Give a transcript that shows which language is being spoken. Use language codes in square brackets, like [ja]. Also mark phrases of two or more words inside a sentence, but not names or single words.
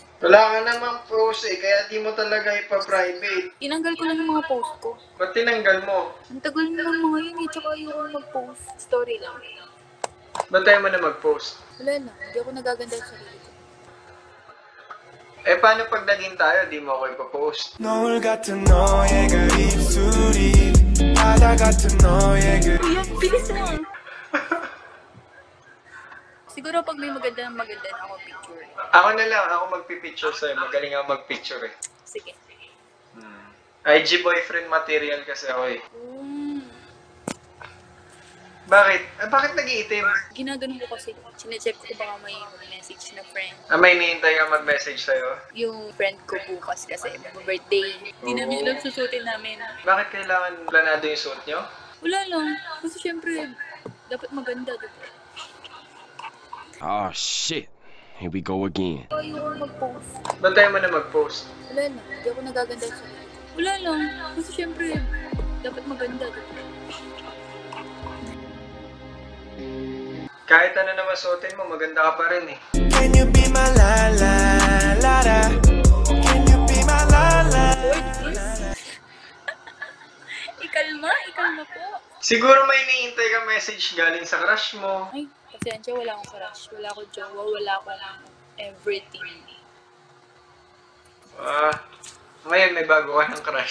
[tl] Wala ka namang post eh, kaya di mo talaga ipa-private. Tinanggal ko lang yung mga post ko. Ba't tinanggal mo? Ang tagal naman mga yun eh, tsaka ayoko mag-post. Story lang. Ba't tayo mo na mag-post? Wala lang, hindi ako nagaganda sa sarili ko. Paano pag naging tayo, di mo ako ipa-post? [ko] 노을 같은 너의 그 입술이 바다 같은 너의 그. [tl] Kuya, bilis na! Siguro pag may maganda na ako picture. Ako na lang, ako magpipicture sa'yo. Magaling ako magpicture eh. Sige. [en] IG boyfriend material [tl] kasi ako eh. Bakit? Bakit nag-iitim? Ginaganon ko kasi, sinecheck ko baka may message na friend. May hinihintay ka mag-message sa'yo? Yung friend ko bukas kasi mag-birthday. Hindi namin alam susutin namin. Bakit kailangan planado yung suit nyo? Wala lang. Kasi syempre, dapat maganda, diba? [en] Oh shit. Here we go again. [tl] Ayoko mag-post. Ba't tayo mo na mag-post? Wala lang. Hindi ako nagaganda sa sarili ko. Wala lang. Kasi syempre, dapat maganda, diba? Kahit ano naman suotin mo, maganda ka pa rin eh. [en] Can you be my la la la la? Can you be my la la? [tl] Lord, please. Ikalma po. Siguro may iniintay kang message galing sa crush mo. Ay, pasensya, wala akong crush. Wala akong jowa, wala akong everything. Ngayon may bago ka ng crush.